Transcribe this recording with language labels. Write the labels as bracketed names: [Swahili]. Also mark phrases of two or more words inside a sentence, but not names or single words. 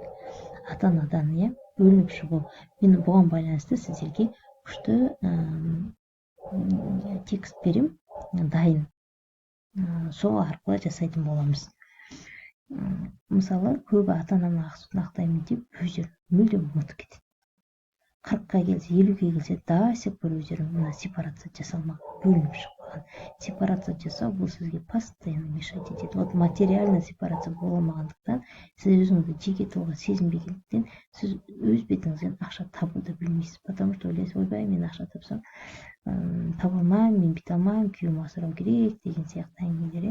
[Kazakh] Ата-анадан бөлініп шығу. Мен бұған байланысты сіздерге күшті текст берем, дайын. Сол арқылы жасайтын боламыз. Мысалы, көбі ата-ананың ақ сүтін ақтаймын деп өздерін мүлдем ұмытып кетеді. 40-қа келсе, 50-ге келсе, [Russian] до сих пор [Kazakh] өздерін мына сепарация жасалмақ, бөлініп шықпаған. Сепарация жасау бұл сізге [Russian] постоянно мешать [Kazakh] етеді. [Russian] Вот материальный сепарация [Kazakh] боламағандықтан, сіз өзіңізді жеке тұлға сезінбегендіктен, сіз өз бетіңізден ақша табуды білмейсіз. [Russian] Потому что [Kazakh] ойлайсыз, ойбай, мен ақша тапсам, таба алмаймын, мен бүйте алмаймын, күйеуім асырау керек деген сияқты әңгімелер.